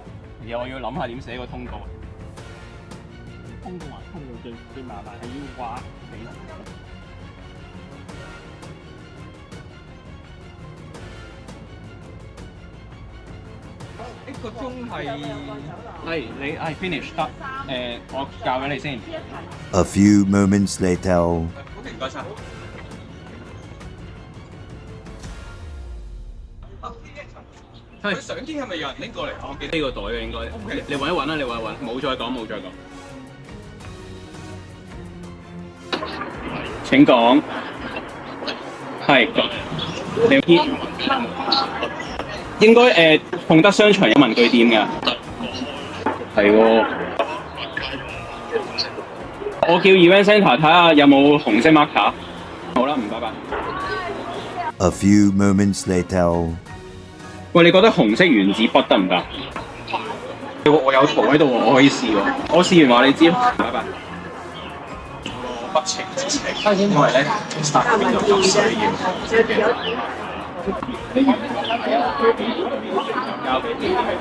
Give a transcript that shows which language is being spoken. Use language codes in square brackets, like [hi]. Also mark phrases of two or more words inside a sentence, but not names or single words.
[yue] 而家我要諗下點寫個通告。通告最麻煩係要畫俾人。一個鐘係你係 finish 得我教俾你先。 [en] A few moments later. [yue] OK， 唔該晒。佢相機係咪有人拎過嚟？我記得呢個袋嘅應該。你揾一揾啦，你揾一揾，冇再講。請講。係。你應該鳳德商場有文具店㗎。係喎。我叫 Event Centre 睇下有冇紅色 marker。好啦，拜拜。 [en] A few moments later. [yue] 喂，你覺得紅色原子筆得唔得？我有圖喺度喎，我可以試喎。我試完話你知啦。拜拜。不情之請，因為咧 start 嗰邊有急水要交俾你。